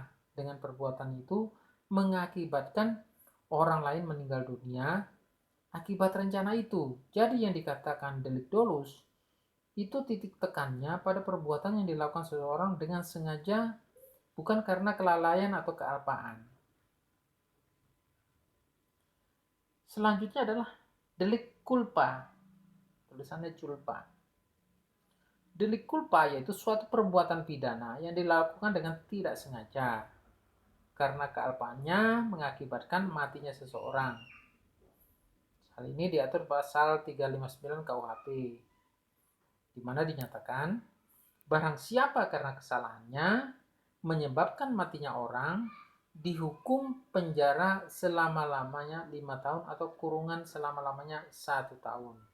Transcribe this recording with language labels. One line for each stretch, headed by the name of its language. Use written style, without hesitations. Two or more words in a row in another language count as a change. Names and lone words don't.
Indonesian: Dengan perbuatan itu mengakibatkan orang lain meninggal dunia akibat rencana itu. Jadi yang dikatakan delik dolus itu titik tekannya pada perbuatan yang dilakukan seseorang dengan sengaja, bukan karena kelalaian atau kealpaan. Selanjutnya adalah delik culpa. Tulisannya culpa. Delik culpa yaitu suatu perbuatan pidana yang dilakukan dengan tidak sengaja karena kealpaannya mengakibatkan matinya seseorang. Hal ini diatur pasal 359 KUHP, di mana dinyatakan barang siapa karena kesalahannya menyebabkan matinya orang dihukum penjara selama-lamanya 5 tahun atau kurungan selama-lamanya 1 tahun.